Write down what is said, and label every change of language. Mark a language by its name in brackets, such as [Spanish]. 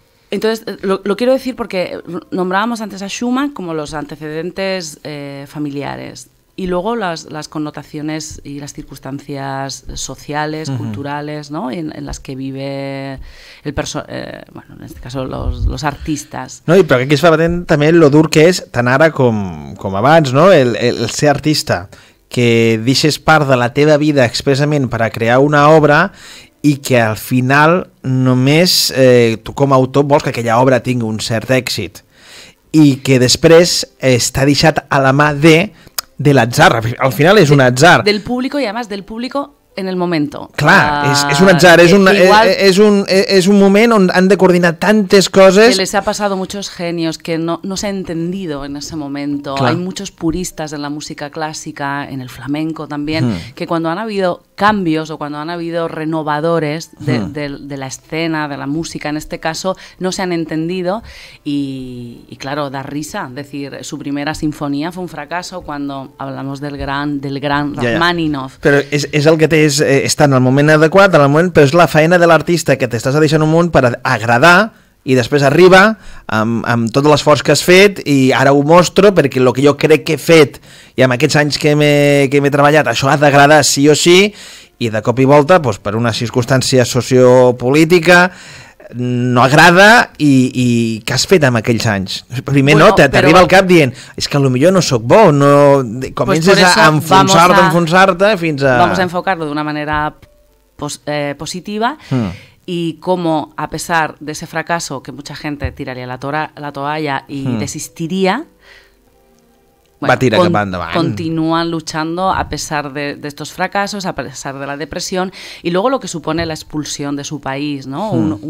[Spanish] Entonces, lo quiero decir porque nombrábamos antes a Schumann como los antecedentes familiares. Y luego las connotaciones y las circunstancias sociales, culturales, ¿no?, en las que vive bueno, en este caso los artistas. [Catalan] No, i però aquí es fa patent també lo dur que és, tant ara com abans, no?, el ser artista, que deixes part de la teva vida expressament per a crear una obra i que al final només tu com a autor vols que aquella obra tingui un cert èxit i que després està deixat a la mà de l'atzar, al final és un atzar. [Spanish] Del público, y además del público en el momento. [Catalan] Clar, és un atzar, és un moment on han de coordinar tantes coses. [Spanish] Que les ha pasado muchos genios que no se ha entendido en ese momento. Clar. Hay muchos puristas en la música clásica, en el flamenco también, que cuando han habido cambios o cuando han habido renovadores de la escena, de la música en este caso, no se han entendido y claro, da risa. Es decir, su primera sinfonía fue un fracaso cuando hablamos del gran Rachmaninoff. [Catalan] Però és el que té està en el moment adequat, en el moment, però és la feina de l'artista que t'estàs deixant un munt per agradar i després arriba amb tot l'esforç que has fet i ara ho mostro perquè el que jo crec que he fet i amb aquests anys que m'he treballat això ha d'agradar sí o sí i de cop i volta, doncs, per una circumstància sociopolítica, no agrada i què has fet amb aquells anys? Primer bueno, no, t'arriba al cap dient és que potser no sóc bo, no... comences a enfonsar-te fins a... [Spanish] Vamos a enfocarlo de una manera positiva y cómo a pesar de ese fracaso que mucha gente tiraría la toalla y desistiría, bueno, continúan luchando a pesar de estos fracasos, a pesar de la depresión y luego lo que supone la expulsión de su país, ¿no?